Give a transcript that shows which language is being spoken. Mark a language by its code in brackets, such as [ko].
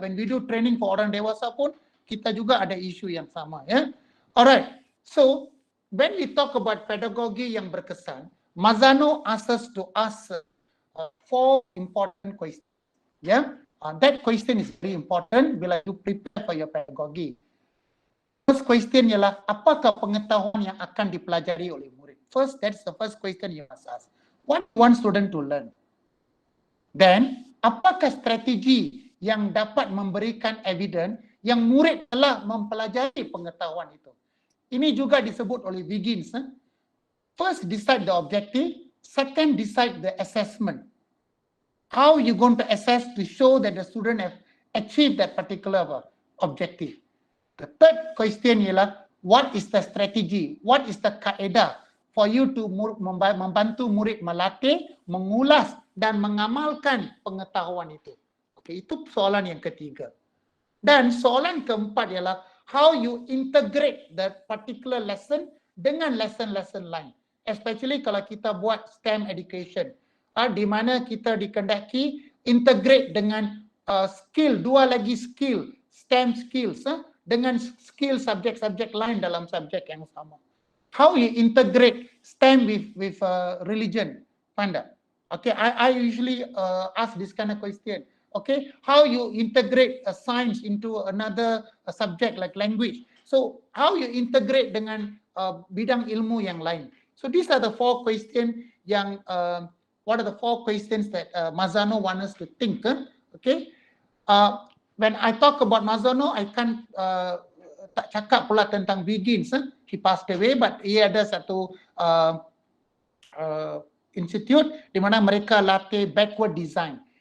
[en] When we do training for [ms] orang dewasa pun, kita juga ada isu yang sama. [en] Ya, alright. So when we talk about pedagogy [ms] yang berkesan, [en] Mazano asks us to ask 4 important questions. Ya, that question is very important bila you prepare for your pedagogy. [ms] First question ialah apakah pengetahuan yang akan dipelajari oleh murid? [en] First, that's the first question you must ask. What one student to learn? [ms] Then, apakah strategi yang dapat memberikan evidence yang murid telah mempelajari pengetahuan itu? Ini juga disebut oleh Wiggins. [en] First, decide the objective. Second, decide the assessment. How you going to assess to show that the student have achieved that particular objective? The third question ialah what is the strategy? What is the kaedah for you to [ms] membantu murid melatih, mengulas dan mengamalkan pengetahuan itu? Okay, itu soalan yang ketiga. Dan soalan keempat ialah [en] how you integrate that particular lesson [ms] dengan lesson-lesson lain. Especially kalau kita buat STEM education, di mana kita dikendaki integrate dengan skill, 2 lagi skill, STEM skills, dengan skill subjek-subjek lain dalam subjek yang sama. [en] How you integrate STEM with religion, Panda? Okay, I usually ask this kind of question. Okay, how you integrate a science into another subject like language? So how you integrate [ms] dengan bidang ilmu yang lain? [en] So these are the 4 questions yang what are the 4 questions that Mazano wants us to think? Okay, when I talk about Mazano, I can't [ms] tak cakap pula tentang [en] Wiggins. He passed away, but [ms] ia ada satu institute di mana mereka latih backward design.